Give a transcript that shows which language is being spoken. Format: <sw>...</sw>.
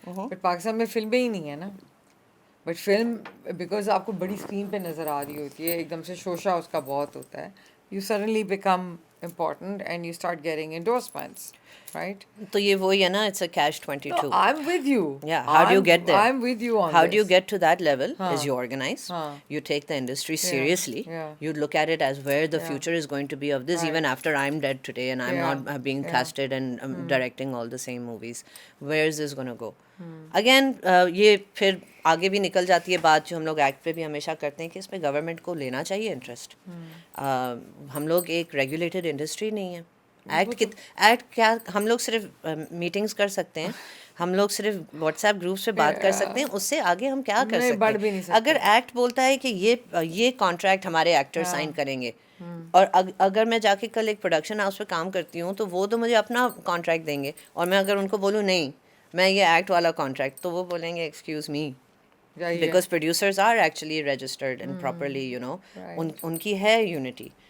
<ur>But Pakistan میں فلمیں ہی نہیں ہے نا. بٹ فلم بیکاز آپ کو بڑی اسکرین پہ نظر آ رہی ہوتی ہے, ایک دم سے شوشہ اس کا بہت ہوتا ہے,</ur> <en>You suddenly become important and you start getting endorsements, right?</en> <ur>تو یہ وہی ہے نا,</ur> <en>it's a catch-22. No, I'm with you. Yeah, how do you get there? I'm with you on how this. do you get to that level? Is you organize, you take the industry seriously, you look at it as where the future is going to be of this, even after I'm dead today and I'm not being casted and directing all the same movies. Where is this going to go?</en> <ur>Again, یہ پھر آگے بھی نکل جاتی ہے بات جو ہم لوگ ایکٹ پہ بھی ہمیشہ کرتے ہیں کہ اس میں گورنمنٹ کو لینا چاہیے انٹرسٹ. ہم لوگ ایک ریگولیٹڈ انڈسٹری نہیں ہے. ایکٹ کیا, ہم لوگ صرف میٹنگس کر سکتے ہیں, ہم لوگ صرف واٹس ایپ گروپس پہ بات کر سکتے ہیں, اس سے آگے ہم کیا کر سکتے ہیں؟ اگر ایکٹ بولتا ہے کہ یہ کانٹریکٹ ہمارے ایکٹر سائن کریں گے, اور اگر میں جا کے کل ایک پروڈکشن ہاؤس پہ کام کرتی ہوں تو وہ تو مجھے اپنا کانٹریکٹ دیں گے, اور میں اگر ان کو بولوں نہیں میں یہ ایکٹ والا کانٹریکٹ, تو وہ بولیں گے</ur> <en>excuse me, because producers are actually registered and properly, you know,</en> <ur>ان کی ہے یونٹی.</ur>